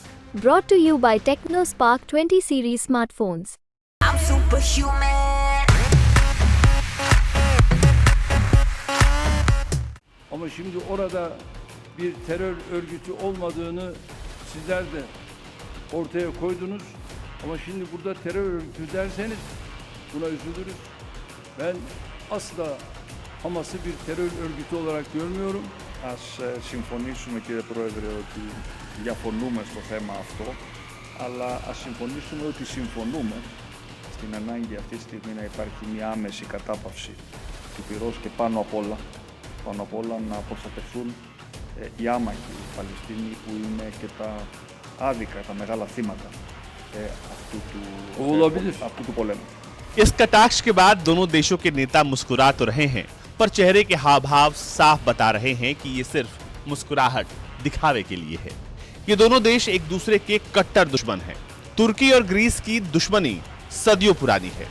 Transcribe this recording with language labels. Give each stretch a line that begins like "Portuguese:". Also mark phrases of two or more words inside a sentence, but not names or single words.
English: Brought to you by TechnoSpark 20 series smartphones. I'm superhuman.
Turkish: Ama şimdi orada bir terör örgütü olmadığını sizler de ortaya koydunuz. Ama şimdi burada terör örgütü derseniz buna üzülürüz. Ben asla Hamas'ı bir terör örgütü olarak görmüyorum.
Greek: Ας συμφωνήσουμε, κύριε Πρόεδρε, ότι διαφωνούμε στο θέμα αυτό, αλλά ας συμφωνήσουμε ότι συμφωνούμε στην ανάγκη αυτή τη στιγμή να υπάρχει μια άμεση κατάπαυση του πυρός και πάνω απ' όλα να προστατευτούν οι άμαχοι Παλαιστίνοι που είναι και τα άδικα, τα μεγάλα θύματα αυτού του πολέμου.
Hindi: इस कटाक्ष के बाद दोनों देशों के नेता मुस्कुरा तो रहे हैं, पर चेहरे के हाव भाव साफ बता रहे हैं कि ये सिर्फ मुस्कुराहट दिखावे के लिए है। ये दोनों देश एक दूसरे के कट्टर दुश्मन हैं। तुर्की और ग्रीस की दुश्मनी सदियों पुरानी है।